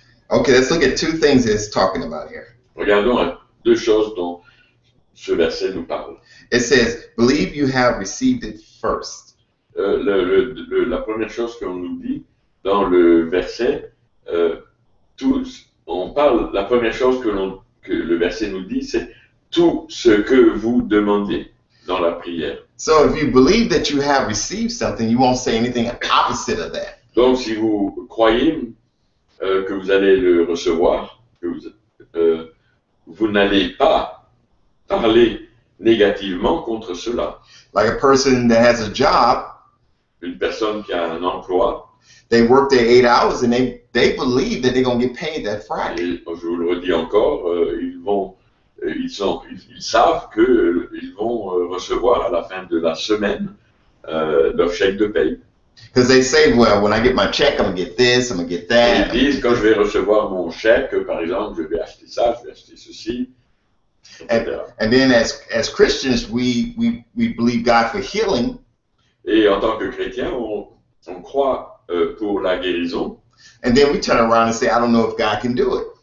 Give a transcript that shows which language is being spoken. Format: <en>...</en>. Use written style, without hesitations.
<en>Okay, let's look at two things that it's talking about here.</en> <fr>Regardons deux choses dont ce verset nous parle.</fr> <en>It says, believe you have received it first.</en> <fr>La première chose qu'on nous dit dans le verset, on parle, la première chose que le verset nous dit, c'est tout ce que vous demandez dans la prière.</fr> <en>So if you believe that you have received something, you won't say anything opposite of that.</en> <fr>Donc si vous croyez que vous allez le recevoir, que vous n'allez pas parler négativement contre cela.</fr> <en>Like a person that has a job,</en> <fr>une personne qui a un emploi,</fr> <en>they work their 8 hours and they believe that they're going to get paid that Friday.</en> <fr>Et je vous le redis encore, ils savent qu'ils vont recevoir à la fin de la semaine leur chèque de paye.</fr> <en>Because they say, well, when I get my check, I'm going to get this, I'm going to get</en> <fr>Et</fr> <en>that.</en> <fr>ils disent, quand je vais recevoir mon chèque, par exemple, je vais acheter ça, je vais acheter ceci, etc.</fr> <en>And then as Christians, we believe God for healing.</en> <fr>Et en tant que chrétien, on croit pour la guérison.</fr> <en>And then we turn around and say, I don't know if God can do it.</en>